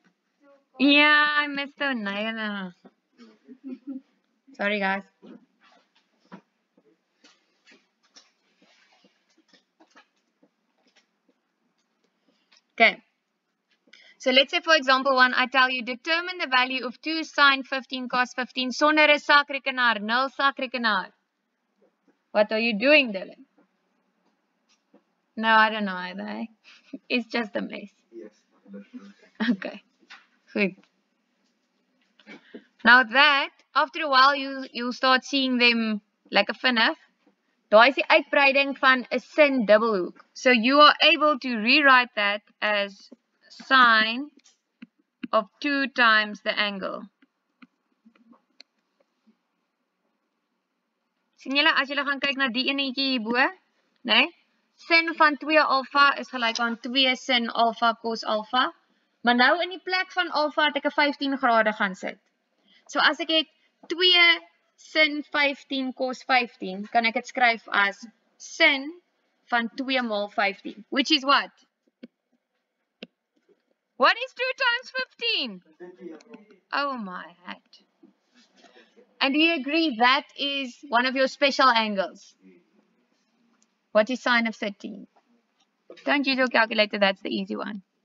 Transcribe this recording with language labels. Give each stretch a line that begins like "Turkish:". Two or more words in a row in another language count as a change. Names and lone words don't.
English: Yeah, I missed the nine. Sorry, guys. Okay. So let's say, for example, one, I tell you, determine the value of 2 sine 15 cos 15
Afrikaans: sonder 'n sakrekenaar, nul sakrekenaar.
English: What are you doing, Dylan? No, I don't know either. It's just a mess. Yes. Okay. Good. Now that, after a while, you'll start seeing them like a vinnig.
Afrikaans: Daai is die uitbreiding van 'n sin dubbelhoek.
English: So you are able to rewrite that as sine of 2 times the angle.
Afrikaans: Sien julle as julle gaan kyk na die enetjie hierbo, né? Sin van 2 alfa is gelyk aan 2 sin alfa cos alfa. Maar nou in die plek van alfa het ek 'n 15 grade gaan sit. So as ek het 2 sin 15 cos 15, kan ek dit skryf as sin van 2 maal 15,
English: which is what? What is 2 times 15? Oh my hat. And do you agree that is one of your special angles? What is sine of 13? Don't use your calculator, that's the easy one.